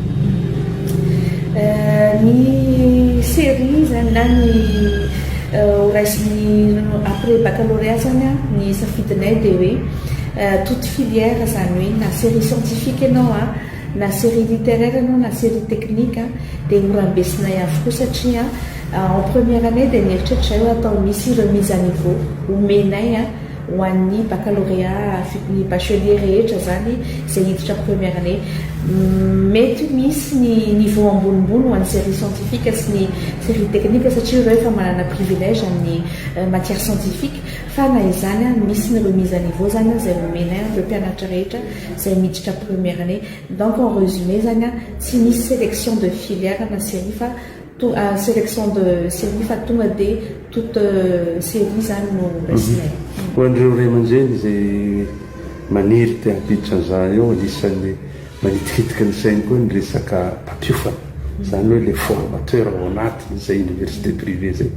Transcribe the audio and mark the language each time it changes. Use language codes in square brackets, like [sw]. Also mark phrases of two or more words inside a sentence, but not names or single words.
[mg] Ny série zany na ny raisiny [fr] après baccalauréat [mg] zany ny safidinay dia hoe [fr] toute filière [mg] zany hoe na [fr] série scientifique [mg] ianao na [fr] série littéraire [mg] ianao na [fr] série technique [mg] dia horambesinay avokoa satria [fr] en première année [mg] dia nieritreritra io atao misy [fr] remise à niveau [mg] omenay ho an'ny baccalauréat ny bachelier rehetra zany izay hiditra [fr] première année. [mg] Mety misy ny niveau ambonimbony ho an'ny [fr] série scientifique [mg] sy ny [fr] série technique [mg] satria reo efa manana privilège amin'ny [fr] matière scientifique, [mg] fa na izany misy ny [fr] remise à niveau [mg] zany izay omenay ireo mpianatra rehetra izay miditra [fr] première année. Donc en résumé [mg] zany tsy misy [fr] sélection de filière [mg] na série fa [fr] sélection de série [mg] fa tonga dia [fr] toute série [mg] zany no rasinay. Ho an'ireo ray aman-dreny izay maniry te hampiditra an'izany eo, anisan'ny manitikitika ny sainy koa ny resaka mpampiofana, zany hoe [fr] le formateur [mg] ao anatin'izay [fr] université privé [mg] zay.